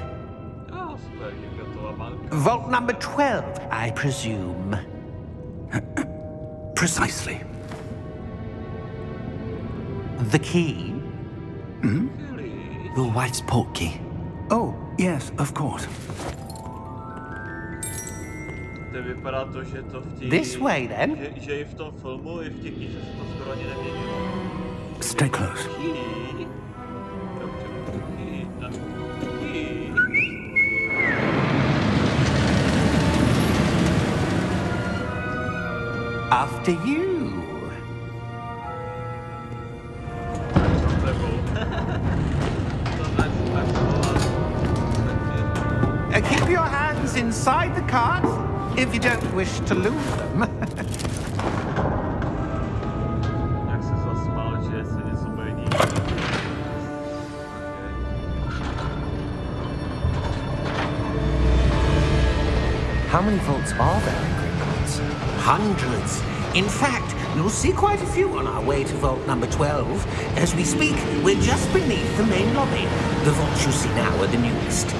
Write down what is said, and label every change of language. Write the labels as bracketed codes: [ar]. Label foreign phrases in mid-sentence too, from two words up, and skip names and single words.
[en] Vault number 12, I presume. Precisely. The key? Your wife's portkey. Oh, yes, of course. [cs] Vypadá to, že to v té... [en] This way, then. [cs] Že i v tom filmu, i v těch knížce se to skoro ani neměnilo. [en] Stay close. Key. After you. Keep your hands inside the cart if you don't wish to lose them. [cs] Jak se zasmál, že se něco bude dít. [en] How many vaults are there in Gringotts? Hundreds. In fact, you'll see quite a few on our way to vault number 12. As we speak, we're just beneath the main lobby. The vaults you see now are the newest.